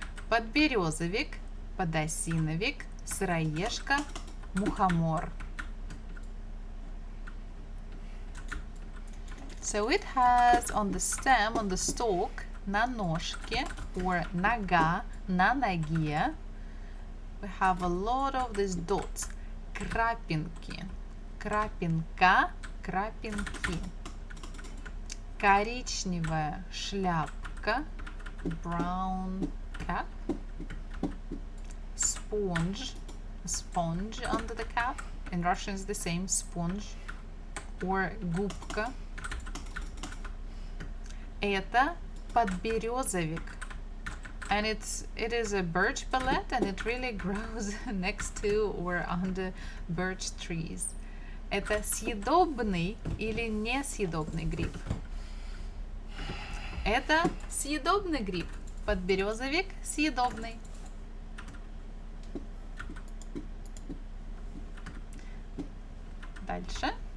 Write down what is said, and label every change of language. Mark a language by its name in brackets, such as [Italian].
[Russian] Подберезовик, подосиновик, сыроежка, мухомор. [English] So it has on the stem, on the stalk, [Russian] на ножке [English] or [Russian] нога, на ноге, [English] we have a lot of these dots. [Russian] Крапинки. Крапинка, крапинки. Коричневая шляпка, [English] brown cap. Sponge under the cap. In Russian it's the same, sponge. Or [Russian] губка. Это подберезовик. [English] And it is a birch palette, and it really grows next to or under birch trees. [Russian] Это съедобный или несъедобный гриб? Это съедобный гриб. Подберезовик съедобный. Дальше.